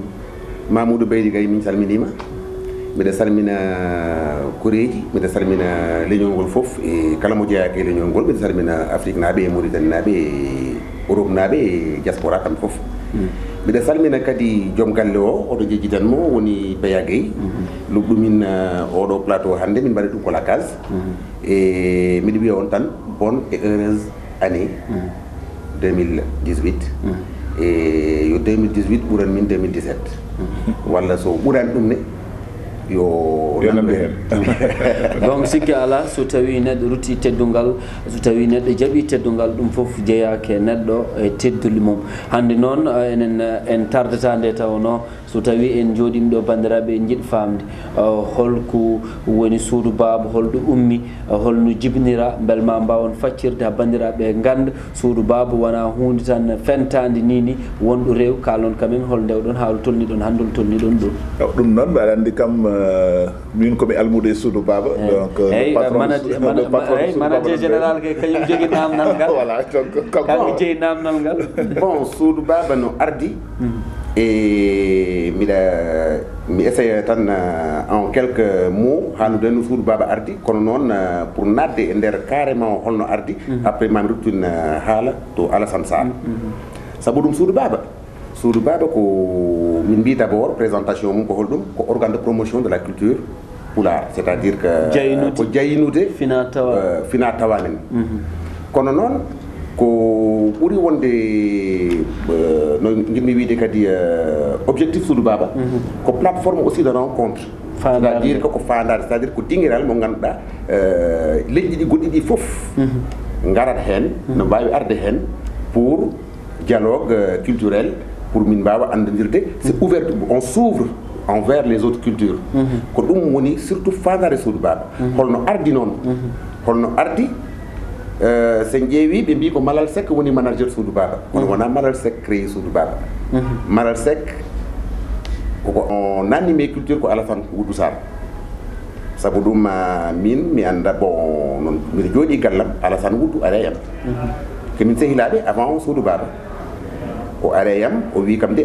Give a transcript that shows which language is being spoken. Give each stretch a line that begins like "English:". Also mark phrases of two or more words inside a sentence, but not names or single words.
Fula: Mamadou Baydi Gaye min salminima mbiɗa salmina koreji mbiɗa salmina leñol ngol foof e kala mo jeeyaka e leñol ngol mbiɗa salmina Afrique naaɓe e Mauritanie naaɓe e Europe naaɓe e diaspora kamɓe foof mbiɗa salmina kadi joom galle o oto jejjitanmo woni Beya Gueye luɓɗumin oɗo plateau hannde min mbaɗi ɗum ko la case e mbiɗa wiya on tan
French: bonne et heureuse année
Fula: 2018 e yo 2018 ɓuran min 2017 walla so ɓurani ɗum ne yo namde hen donc sikki ala so tawi neɗɗo rutti teddungal so tawi neɗɗo jaaɓi teddungal ɗum foof jeeyake neɗɗo e tedduli mum hande noon enen en tardata nde tawno so tawi en jooɗima ɗo bandiraɓe en jiiɗi famde holko woni suudu baba holɗo ummi holno jibinira beel ma mbawon faccirde ha bandiraɓe ganda suudu baba wona hunde tan fentade nini wonɗo rew kalon
French: quand même
Fula: hol ndewɗon haalo tolni ɗon hande hol tolni ɗon ɗo ɗum noon mbaɗa andi kam min komi almude suudu baba donc
French: manager général
Fula: ke kañum jogui namdal ngal
French: voilà donc
Fula: kanko jeeyi namdal ngal bon suudu baba no ardi e mi essaye tan
French: en quelques mots
Fula: haalude no suudu baba ardi kono noon pour nadde e nder carrément holno ardi après mami ruttin haala to Alassane Sall saabu ɗum suudu baba ko min mbi
French: d'abord présentation
Fula: mum ko holɗum ko
French: organe de promotion de la culture pulaar c'est à dire que
Fula: ko jaynude fina tawanen kono noon ko ɓuri wonde no jinmi wiide kadi objectif suudu baba ko
French: plateforme aussi de rencontre c'est à dire
Fula: ko fandade
French: c'est à dire
Fula: ko dinguiral mo ganduɗa leƴƴi ɗi goɗɗi ɗi foof garat hen no mbawi arde hen
French: pour dialogue culturel
Fula: pour min mbawa andodirde
French: c'est ouvert on s'ouvre envers les autres
Fula: cultures ko ɗum woni surtout fandade suudu baba holno ardi noon holno ardi sen ƴeewi ɓe mbi ko Malal Seck woni manager suudu baba kono wona Malal Seck créé suudu baba Malal Seck koko on animé culture ko Alassane Oudou Sall saabu ɗum min mi anda bon noon mbiɗa jooɗi gallam Alassane Oudou areyam komin sehilaɓe avant suudu baba o areyam o wi kam de